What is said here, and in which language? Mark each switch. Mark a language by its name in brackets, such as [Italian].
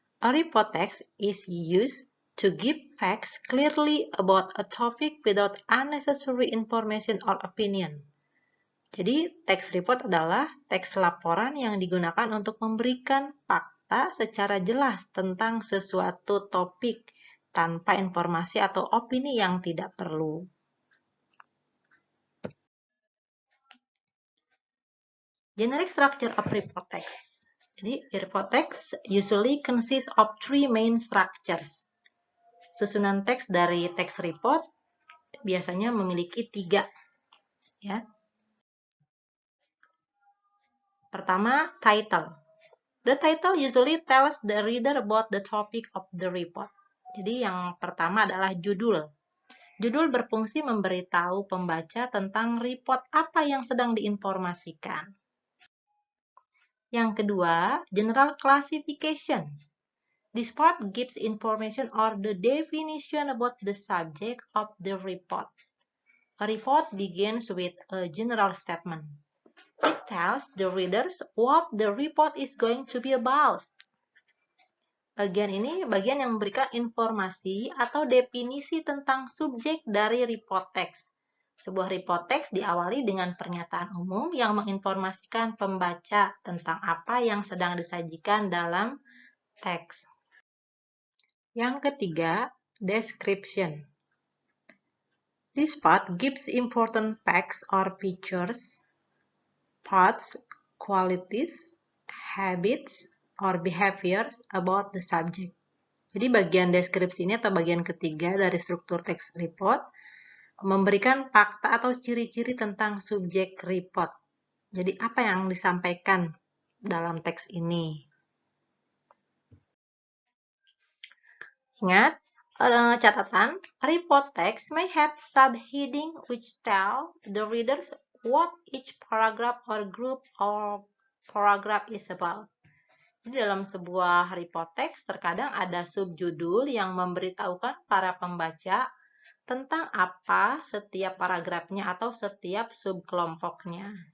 [English] A report text is used to give facts clearly about a topic without unnecessary information or opinion. [Indonesian] Jadi, teks report adalah teks laporan yang digunakan untuk memberikan fakta secara jelas tentang sesuatu topik tanpa informasi atau opini yang tidak perlu. [English] Generic structure of report text. Jadi, report text usually consists of three main structures. [Indonesian] Susunan teks dari teks report biasanya memiliki 3. Ya. Pertama, title. [English] The title usually tells the reader about the topic of the report. [Indonesian] Jadi yang pertama adalah judul. Judul berfungsi memberitahu pembaca tentang report apa yang sedang diinformasikan. Yang kedua, [English] general classification. This part gives information or the definition about the subject of the report. A report begins with a general statement. It tells the readers what the report is going to be about. [Indonesian] Bagian ini bagian yang memberikan informasi atau definisi tentang subjek dari report text. Sebuah report text diawali dengan pernyataan umum yang menginformasikan pembaca tentang apa yang sedang disajikan dalam teks. Yang ketiga, description. [English] This part gives important facts or features, parts, qualities, habits, or behaviors about the subject. [Indonesian] Jadi bagian deskripsi ini atau bagian ketiga dari struktur teks report memberikan fakta atau ciri-ciri tentang subjek report. Jadi apa yang disampaikan dalam teks ini? Ingat, catatan, [English] report text may have subheading which tell the readers what each paragraph or group of paragraph is about. [Indonesian] Jadi dalam sebuah report text terkadang ada subjudul yang memberitahukan para pembaca tentang apa setiap paragrafnya atau setiap subkelompoknya.